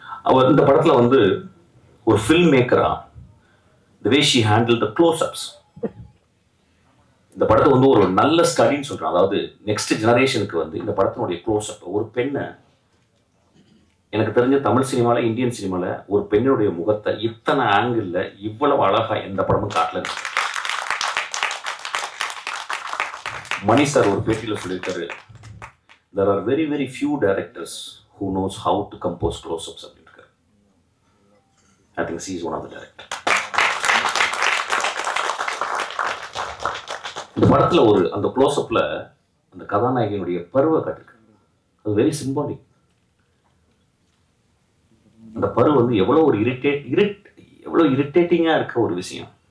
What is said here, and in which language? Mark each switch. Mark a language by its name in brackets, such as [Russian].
[Tamil] அவர் இந்த படத்துல ஒரு film மேக்கரா [English] the way she handled the close-ups, [Tamil] இந்த படத்தை ஒரு நல்ல ஸ்டடின்னு சொல்றான். அதாவது நெக்ஸ்ட் ஜெனரேஷனுக்கு இந்த படத்தினுடைய க்ளோஸ்அப், ஒரு பெண்ணை, எனக்கு தெரிஞ்ச தமிழ் சினிமால இந்தியன் சினிமால ஒரு பெண்ணுடைய முகத்தை இத்தனை ஆங்கிள் இவ்வளவு அழகா எந்த படமும் காட்டல. மணி சார் ஒரு பேட்டியில சொல்லியிருக்காரு, [English] there are very very few directors who knows how to compose close-ups [Tamil] அப்படின்னு இருக்காரு. [English] I think she is one of the directors. [Tamil] இந்த படத்துல அந்த க்ளோஸ்அப்ல அந்த கதாநாயகனுடைய பருவ காட்டிருக்கு. அது வெரி சிம்பாலிக். அந்த பருவ எவ்வளவு எவ்வளவு இரிட்டேட்டிங்கா இருக்க ஒரு விஷயம்.